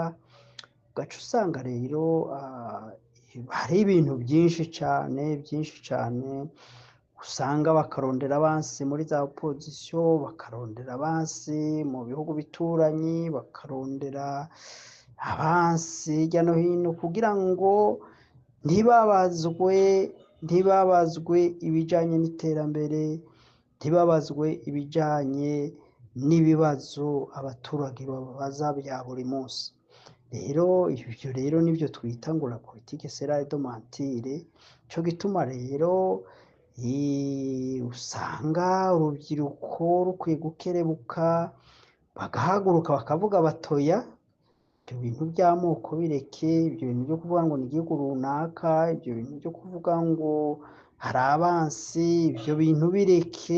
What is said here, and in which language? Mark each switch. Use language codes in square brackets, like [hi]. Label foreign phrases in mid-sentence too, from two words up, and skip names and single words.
[rn] Ugaca usanga rero hari ibintu byinshi cane usanga bakarondera abansi muri za opposition, bakarondera abansi mu bihugu bituranyi, bakarondera abansi hirya no hino kugira ngo ntibabazwe ibijanye n'iterambere, ntibabazwe ibijanye n'ibibazo abaturage bababaza bya buri munsi. Rero ivyo rero nivyo twita ngo [fr] la politique c'est l'art de mentir. [rn] Nico gituma rero usanga urubyiruko rukwiye gukerebuka, bagahaguruka bakavuga batoya ibyo bintu by'amoko bireke, ibyo bintu byo kuvuga ngo ni igihugu runaka, ibyo bintu byo kuvuga ngo hari abansi, ibyo bintu bireke.